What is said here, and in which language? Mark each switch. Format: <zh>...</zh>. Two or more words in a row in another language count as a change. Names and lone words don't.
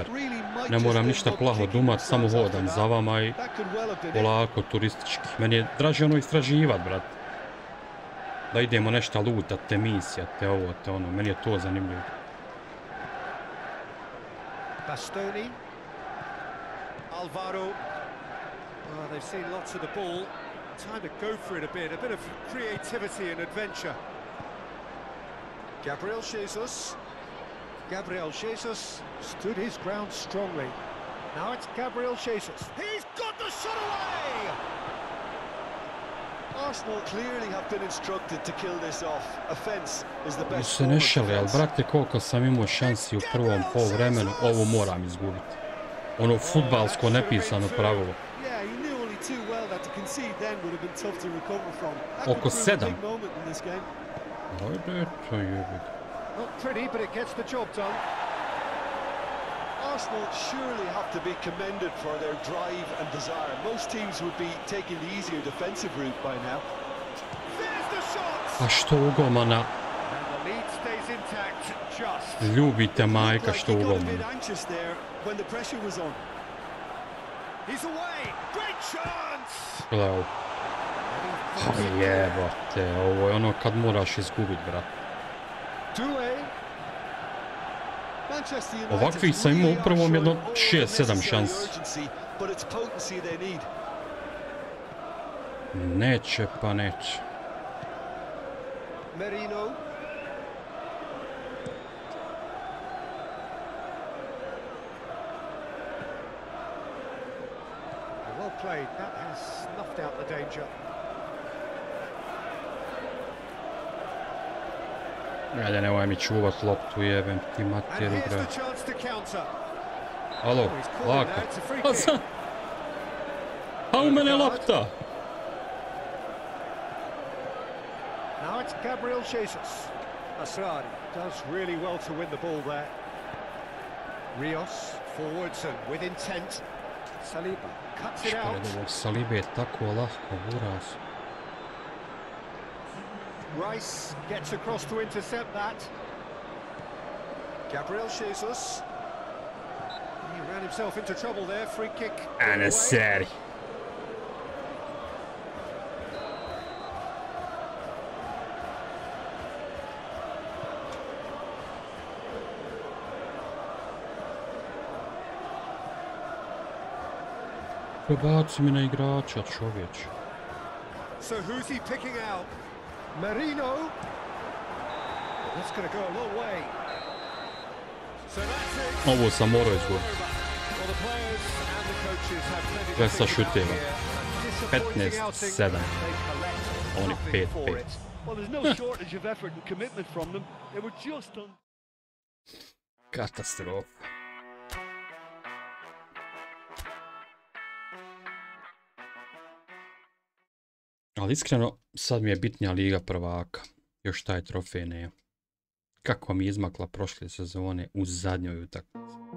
<bs>Ne moram ništa plaho dumat, samo hodam za vama i polako turistički. Meni je draže ono istraživat, brate. Da idemo nešto lutat, te misija, te ovo, te ono. Meni je to zanimljivo. Bastoni. Alvaro.</bs> <en>Oh, they've seen lots of the ball. Time to go for it a bit of creativity and adventure. Gabriel Jesus. Gabriel Jesus stood his ground strongly. Now it's Gabriel Jesus. He's got the shot away! Arsenal clearly have been instructed to kill this off. Offense is the best</en> <bs>Se ne šali, ali brate, koliko sam imao šansi u prvom poluvremenu, ovo moram izgubiti. Ono futbalsko nepisano pravilo. Oko 7. Ajde, to je.</bs> <en>Not pretty, but it gets the job done. Arsenal surely have to be commended for their drive and desire. Most teams would be taking the easier defensive route by now. There's the shot.</en> <bs>A što u golmana?</bs> <en>And the lead stays intact. Just.</en> <bs>Ljubite majka što u golmana.</bs> <en>When the pressure was on. He's away. Great chance.</en> <bs>Gledaj. Jebote, ovo je ono kad moraš izgubiti, brate. Ovakvih sam imao u prvom jedno 6-7 šansi. Neće pa neće.</bs> <en>Merino. Well played. That has snuffed out the danger.</en> <bs>Ajde, nemoj mi čuvat loptu, jebem ti materi, bre. Alo, lako. A u mene lopta!</bs> <en>Now it's Gabriel Jesus. Asrari does really well to win the ball there. Rios forwards and with intent. Saliba cuts it out.</en> <bs>Saliba je tako lahko, buraz.</bs> <en>Rice gets across to intercept that. Gabriel Jesus. He ran himself into trouble there. Free kick. Anasari.</en> <bs>Prebaci mi na igrača, čovječ.</bs> <en>So who's he picking out? Merino. That's going to go a long way. So that's it.</en> <bs>Ovo sam morao izgubiti. Sve sa šuteva. 15-7. Oni 5-5.</bs> <en>Well, there's no shortage of effort and commitment from them. They were just on.</en> <bs>Katastrofa. Ali iskreno, sad mi je bitnija Liga prvaka. Još taj trofej ne. Kako mi je izmakla prošle sezone u zadnjoj utakmici.</bs>